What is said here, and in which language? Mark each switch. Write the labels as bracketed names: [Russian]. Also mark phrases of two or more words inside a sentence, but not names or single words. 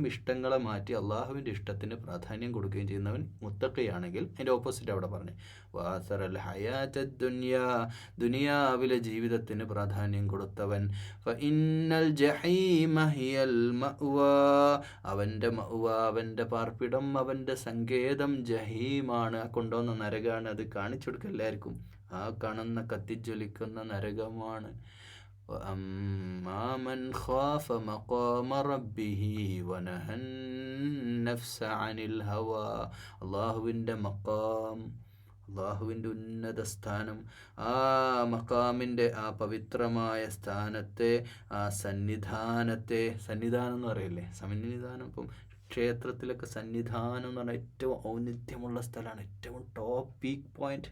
[Malayalam] ഇഷ്ടങ്ങളെ മാറ്റി അള്ളാഹുവിൻ്റെ ഇഷ്ടത്തിന് പ്രാധാന്യം കൊടുക്കുകയും ചെയ്യുന്നവൻ മുത്തഖിയാണെങ്കിൽ, അതിൻ്റെ ഓപ്പോസിറ്റ് അവിടെ പറഞ്ഞു, [Arabic] وآثر الحياة الدنيا, [Malayalam] ദുനിയാവിലെ ജീവിതത്തിന് പ്രാധാന്യം കൊടുത്തവൻ, [Arabic] فإن الجحيم هي المأوى, [Malayalam] അവൻ്റെ മഅ്വാ, അവൻ്റെ പാർപ്പിടം, അവൻ്റെ സങ്കേതം ജഹീമാണ്, ആ കൊണ്ടുവന്ന നരകമാണ്. അത് കാണിച്ചു കൊടുക്കുക എല്ലാവർക്കും, ആ കാണുന്ന കത്തിജ്വലിക്കുന്ന നരകമാണ്. [Arabic] وأما من خاف مقام ربه ونهى النفس عن الهوى, [Malayalam] അള്ളാഹുവിൻ്റെ മഖാം, അള്ളാഹുവിൻ്റെ ഉന്നത സ്ഥാനം, ആ മഖാമിൻ്റെ ആ പവിത്രമായ സ്ഥാനത്തെ, ആ സന്നിധാനത്തെ, സന്നിധാനം എന്ന് പറയില്ലേ, സന്നിധാനം. ഇപ്പം ക്ഷേത്രത്തിലൊക്കെ സന്നിധാനം എന്ന് പറഞ്ഞാൽ ഏറ്റവും ഔന്നിത്യമുള്ള സ്ഥലമാണ്, ഏറ്റവും [English] top peak point.